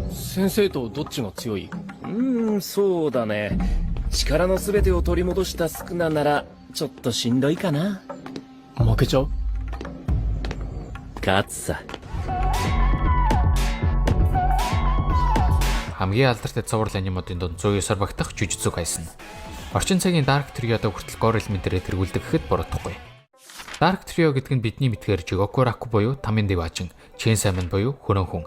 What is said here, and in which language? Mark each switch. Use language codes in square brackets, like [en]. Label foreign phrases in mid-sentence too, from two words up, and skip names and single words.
[ja] 先生とどっちが強い？そうだね。力のすべてを取り戻したスクナならちょっとしんどいかな。負けちゃう？勝つさ。 [mn] Хамгийн алдартай цуврал анимуудын дунд 109-оор багтах Jujutsu Kaisen. Орчин цагийн Dark Trio-д хүртэл Gore элементэрээ тэргүүлдэг гэхэд буруудахгүй. Dark Trio гэдэг нь бидний мэдгээр Jigoku Raku буюу Тамин Дэважин, Chainsaw Man буюу Хөрөн хүн.